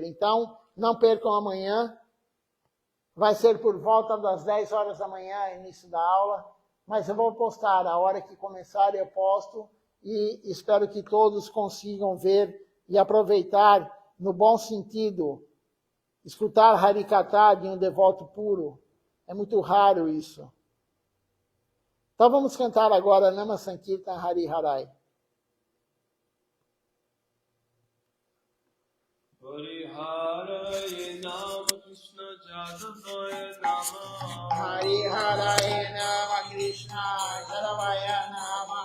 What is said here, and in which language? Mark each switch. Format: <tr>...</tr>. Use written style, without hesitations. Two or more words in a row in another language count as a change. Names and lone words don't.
<pt>Então, não percam amanhã, vai ser por volta das 10 horas da manhã, início da aula, mas eu vou postar, a hora que começar eu posto, e espero que todos consigam ver e aproveitar no bom sentido, escutar Harikatha de um devoto puro. É muito raro isso. Então vamos cantar agora</pt> <sa>Nama Sankirtan Hari Harai. Hari Harai Nama Krishna Jadavaya Nama Hari Harai Nama Krishna Jadavaya Nama</sa>